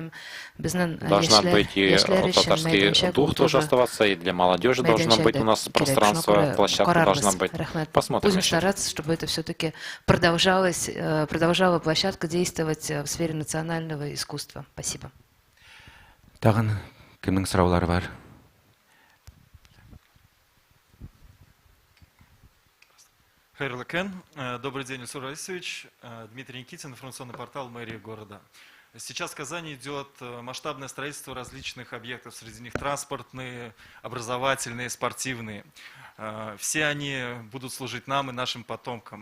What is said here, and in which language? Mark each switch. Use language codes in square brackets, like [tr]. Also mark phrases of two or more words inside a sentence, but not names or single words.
[ru] и татарский дух тоже оставаться, и для молодежи должно быть у нас пространство, площадка должна быть. Посмотрим. Будем стараться, чтобы это все-таки продолжала площадка действовать в сфере национального искусства. Спасибо. [tt] Тагын кемнең сораулары бар? Хайрлы Кен. [ru] Добрый день, Ильсур Раисович. Дмитрий Никитин, информационный портал мэрии города. Сейчас в Казани идет масштабное строительство различных объектов, среди них транспортные, образовательные, спортивные. Все они будут служить нам и нашим потомкам.